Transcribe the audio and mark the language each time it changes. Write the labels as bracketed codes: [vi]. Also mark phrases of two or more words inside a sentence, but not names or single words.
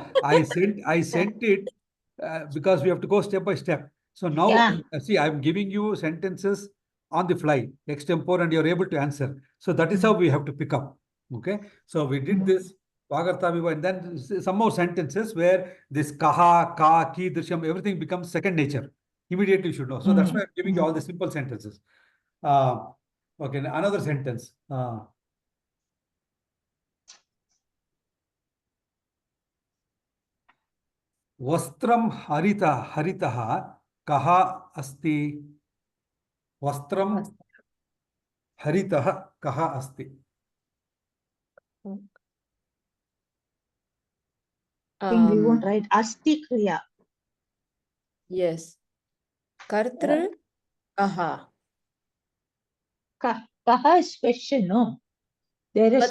[en] I sent it because we have to go step by step. So now, see, I'm giving you sentences on the fly, extempore, and you're able to answer. So that is how we have to pick up. Okay. So we did this, Vagartha, and then some more sentences where this [sa] कः, का, कि, दृशम्, [en] everything becomes second nature. Immediately you should know. So that's why I'm giving you all the simple sentences. Okay, another sentence. [sa] वस्त्रम् हरितः कः अस्ति. वस्त्रम् हरितः कः अस्ति. [en] I think we won't write [sa] अस्ति क्रिया. [en] Yes. [sa] कर्ता कः. [en] Kaha is question, no? There is